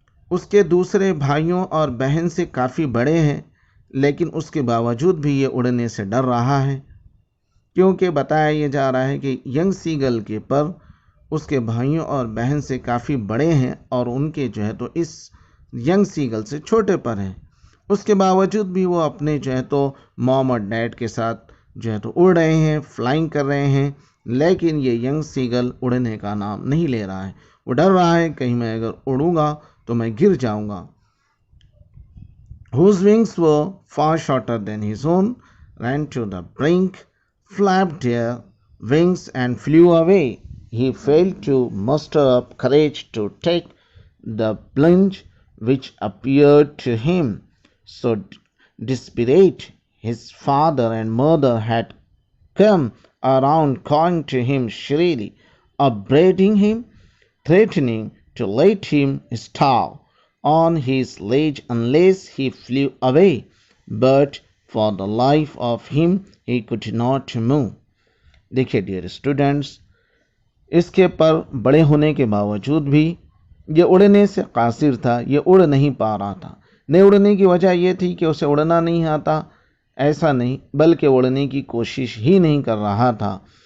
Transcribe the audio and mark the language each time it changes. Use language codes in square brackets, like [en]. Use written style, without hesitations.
[hi] उसके दूसरे भाइयों और बहन से काफ़ी बड़े हैं, लेकिन उसके बावजूद भी ये उड़ने से डर रहा है, क्योंकि बताया ये जा रहा है कि यंग सीगल के पर उसके भाइयों और बहन से काफ़ी बड़े हैं और उनके जो है तो इस यंग सीगल से छोटे पर हैं। उसके बावजूद भी वो अपने जो है तो मॉम और डैड के साथ जो है तो उड़ रहे हैं, फ्लाइंग कर रहे हैं, लेकिन ये यंग सीगल उड़ने का नाम नहीं ले रहा है। वो डर रहा है कहीं मैं अगर उड़ूंगा तो मैं गिर जाऊंगा। [en] Whose wings were far shorter than his own ran to the brink, flapped their wings and flew away. He failed to muster up courage to take the plunge which appeared to him so desperate. His father and mother had come around calling to him shrilly, upbraiding him, threatening to let him starve on his ledge unless he flew away, but for the life of him he could not move. [hi] देखिए dear students, इसके पर बड़े होने के बावजूद भी ये उड़ने से कासिर था, ये उड़ नहीं पा रहा था। नहीं उड़ने की वजह ये थी कि उसे उड़ना नहीं आता, ऐसा नहीं, बल्कि उड़ने की कोशिश ही नहीं कर रहा था।